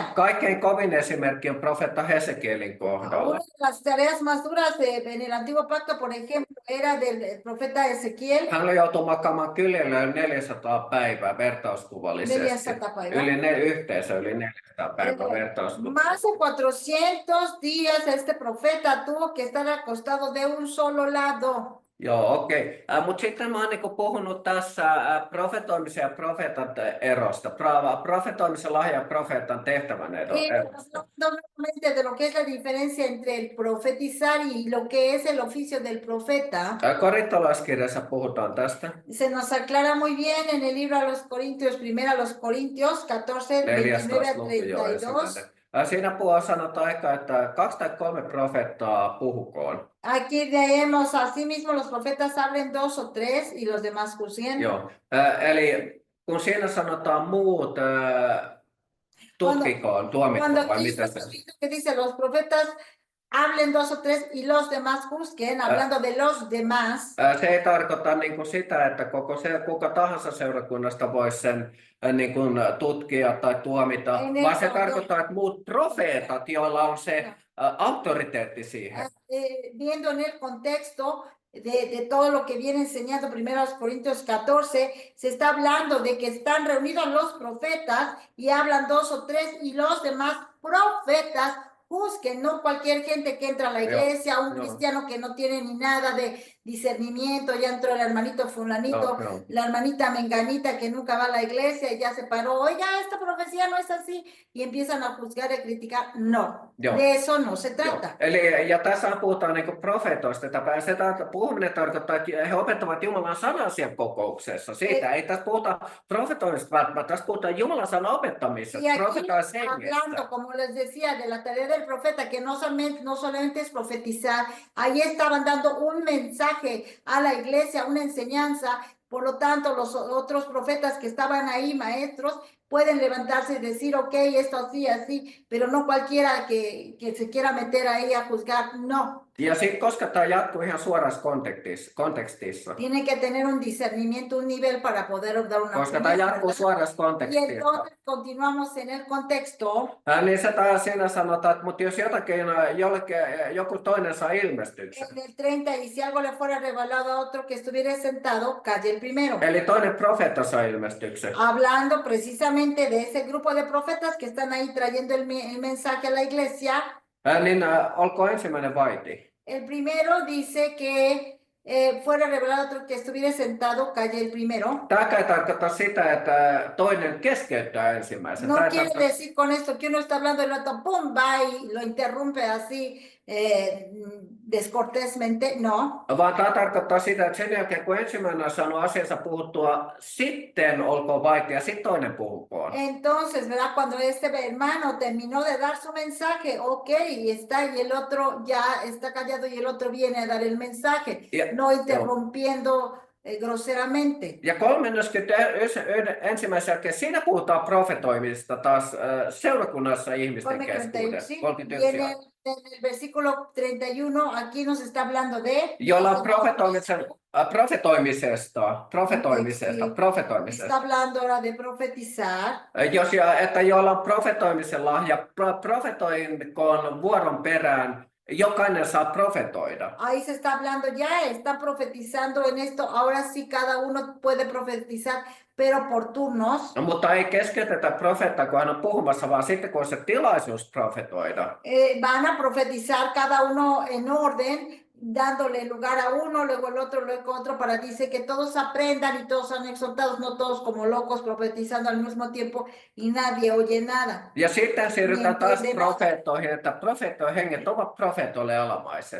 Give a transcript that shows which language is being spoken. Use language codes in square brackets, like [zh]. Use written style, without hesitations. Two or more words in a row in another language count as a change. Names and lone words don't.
[fi] Kaikkein kovin esimerkki on profeetta Hesekielin kohdalla. [es] Una de las tareas más duras en el antiguo pacto, por ejemplo, era del profeta Ezequiel. [fi] Hän joutui makaamaan kyljellä yli 400 päivää vertauskuvallisesti. 400 päivää. Yhteensä yli 400 päivää vertauskuvallisesti. [es] Más de 400 días este profeta tuvo que estar acostado de un solo lado. [fi] Joo, okei. Mutta sitten mä oon niinku puhunut tässä profetoimisen ja profeetan erosta. Profetoimisen lahja ja profeetan tehtävän erosta. [es] Nuevamente de lo que es la diferencia entre el profetizar y lo que es el oficio del profeta. [fi] Korintolaiskirjassa puhutaan tästä. [es] Se nos aclara muy bien en el libro a los Corintios, primero a los Corintios 14, 29 a 32. [fi] Siinä sanotaan ehkä, että 2 tai 3 profeettaa puhukoon. [es] Aquí leemos, asimismo los profetas hablen 2 o 3 y los demás juzguen. [fi] Joo, eli kun siinä sanotaan muut tutkikoon, tuomikoon, vai mitä se? [es] Que dice los profetas hablen 2 o 3 y los demás juzguen, hablando de los demás. [fi] Se ei tarkoita niin kuin sitä, että kuka tahansa seurakunnasta voisi sen niin kuin tutkia tai tuomita, vaan se tarkoittaa, että muut profeetat, joilla on se autoriteetti siihen. [es] Viendo en el contexto de todo lo que viene enseñando primero a los Corintios 14, se está hablando de que están reunidos los profetas y hablan 2 o 3 y los demás profetas juzguen, no cualquier gente que entra a la iglesia, un cristiano que no tiene ni nada de discernimiento, ya entró el hermanito fulanito, la hermanita menganita que nunca va a la iglesia y ya se paró, oiga, esta profecía no es así, y empiezan a juzgar y criticar. No, de eso no se trata. [fi] Eli, ja tässä puhutaan niin profeetoista, puhuminen tarkoittaa, että he opettavat Jumalan sanaa siellä kokouksessa. Siitä ei tässä puhuta profetoinnista välttämättä, tässä puhutaan Jumalan sanan opettamisesta, profetoissa [es] hablando, como les decía, de la tarea del profeta, que no solamente es profetizar, ahí estaban dando un mensaje a la iglesia, una enseñanza. Por lo tanto, los otros profetas que estaban ahí, maestros, pueden levantarse y decir, ok, esto así, así, pero no cualquiera que se quiera meter ahí a juzgar, no. [fi] Ja sitten koska tämä jatkuu ihan suorassa kontekstissa. [es] Tiene que tener un discernimiento, un nivel para poder dar una [fi] koska tämä jatkuu suorassa kontekstissa. [es] Y entonces continuamos en el contexto. [fi] Niin se taas siinä sanotaan, että mutta jos joku toinen saa ilmestyksen. [es] En el 30, y si algo le fuera revelado a otro que estuviera sentado, calle el primero. [fi] Eli toinen profeetta saa ilmestyksen. [es] Hablando precisamente de ese grupo de profetas que están ahí trayendo el mensaje a la iglesia. [fi] Niin olkoon ensimmäinen vaiti. [es] El primero dice que fuera revelado otro que estuviera sentado, calle el primero. [fi] Tämä ei tarkoita sitä, että toinen keskeyttää ensimmäisen. [es] No quiere decir con esto que uno está hablando y el otro pum, va y lo interrumpe así descortésmente, no. [fi] Vaan tämä tarkoittaa sitä, että sen jälkeen kun ensimmäinen on saanut asiansa puhuttua, sitten olkoon vaiti ja sitten toinen puhukoon. [es] Entonces, ¿verdad? Cuando este hermano terminó de dar su mensaje, ok, y el otro ya está callado y el otro viene a dar el mensaje, no interrumpiendo groseramente. [fi] Ja 31. jälkeen siinä puhutaan profetoimisesta taas seurakunnassa ihmisten keskuudessa. 31. [es] En el versículo 31, aquí nos está hablando de... [fi] Jolla on profetoimisesta. [es] Está hablando ahora de profetizar. [fi] Että jolla on profetoimisen lahja, profetoinkoon vuoron perään. Jokainen saa profetoida. [es] Ahí se está hablando, ya está profetizando en esto, ahora sí cada uno puede profetizar, pero por turnos. [fi] No, mutta ei keskeytetä profeettaa, kun hän on puhumassa, vaan sitten kun on se tilaisuus profetoida. [es] Van a profetizar cada uno en orden, dándole lugar a uno, luego el otro, luego otro, para dice que todos aprendan y todos sean exhortados, no todos como locos profetizando al mismo tiempo y nadie oye nada, [fi] Ja sitten [es] ni [fi] siirrytään taas [es] entiende nada. [fi] profeettoihin, että profeettojen henget ovat profeetoille alamaiset.